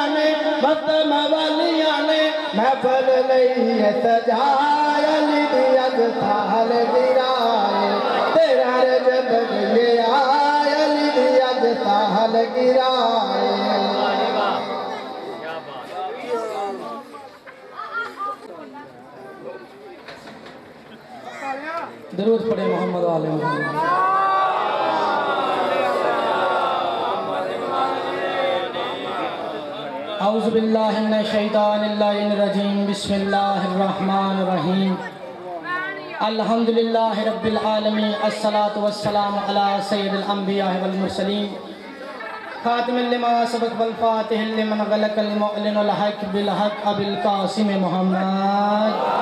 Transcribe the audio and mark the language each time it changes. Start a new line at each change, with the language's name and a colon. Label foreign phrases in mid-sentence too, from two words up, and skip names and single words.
Punjabi: نے مست موالیاں نے محفل لئی سجائے علی دی اج سال گرائے تیرا رجب گئے آئے علی دی اج سال گرائے درود پڑھے محمد و آل محمد
Arabic: اعوذ باللہ من الشیطان الرجیم بسم اللہ الرحمن الرحیم الحمدللہ رب العالمین الصلاة والسلام علی سید الانبیاء والمرسلین خاتم لما سبق والفاتح لمن غلق المعلن الحق بالحق ابو القاسم محمد